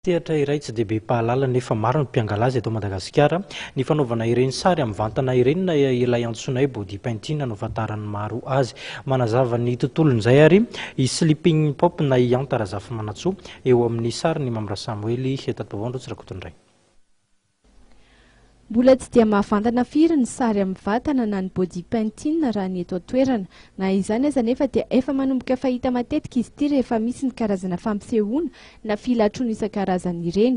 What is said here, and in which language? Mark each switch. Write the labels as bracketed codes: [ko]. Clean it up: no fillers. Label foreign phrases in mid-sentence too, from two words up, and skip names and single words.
[mg] Sehatra iray tsy dia be pahalala nefa maro ny mpiangalazy eto Madagasikara. Ny fanaovana ireny sary amin'ny vatana ireny na ilay antsoina hoe [en] body painting [mg] no ahafantaran'ny maro azy. Manazava ny tontolon'izay ary i sleeping pop na i antarazafy manatsoa eo amin'ny sary ny Mamra Samuely hetatavandro tsirakotondray. Mbola tsy dia mahafantana firy ny sary amin'ny vatana na ny [en] body painting [mg] raha ny eto an-toerana. Na izany aza nefa dia efa manomboka fahita matetika izy ity rehefa misy ny karazana fampisehoana na filatroana isan-karazany ireny.